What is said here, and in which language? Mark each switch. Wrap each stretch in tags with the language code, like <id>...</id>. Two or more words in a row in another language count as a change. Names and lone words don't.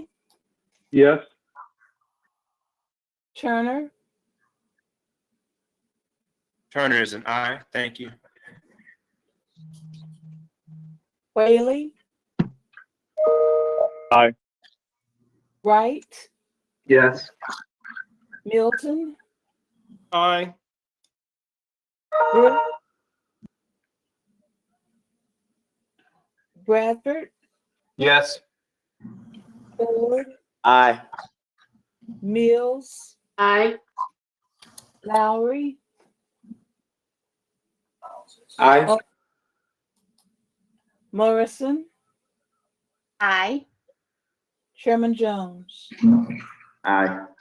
<en>Yes. Turner, Turner is an aye. Thank you. Whaley, Aye. Wright, Yes. Milton, Aye. Brooke, Bradford, Yes. Ford, Aye. Mills, Aye. Lowry, Aye. Morrison, Aye. Chairman Jones. Aye.</en>